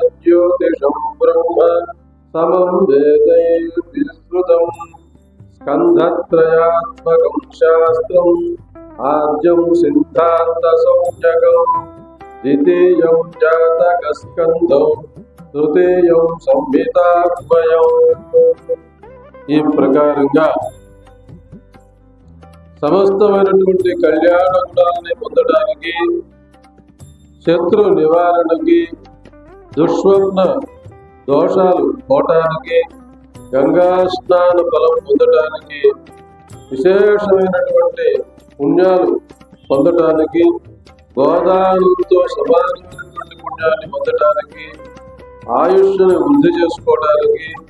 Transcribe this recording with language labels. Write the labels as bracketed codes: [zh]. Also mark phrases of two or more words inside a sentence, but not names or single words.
[sa] ज्योतिषं ब्रह्म समं वेदैर्विश्रुतं स्कन्धत्रयात्मकं शास्त्रम् आद्यं सिद्धान्तसंज्ञकम् द्वितीयं जातकस्कन्धं तृतीयं संहिताद्वयम्। [te] ఈ ప్రకారంగా సమస్తమైనటువంటి కళ్యాణ గుణాలని పొందడానికి, శత్రు నివారణకి, దుష్స్వప్న దోషాలు పోవటానికి, గంగా స్నాన ఫలం పొందటానికి, విశేషమైనటువంటి పుణ్యాలు పొందటానికి, గోదానంతో సమానమైనటువంటి పుణ్యాన్ని పొందటానికి, ఆయుష్ని వృద్ధి చేసుకోవడానికి,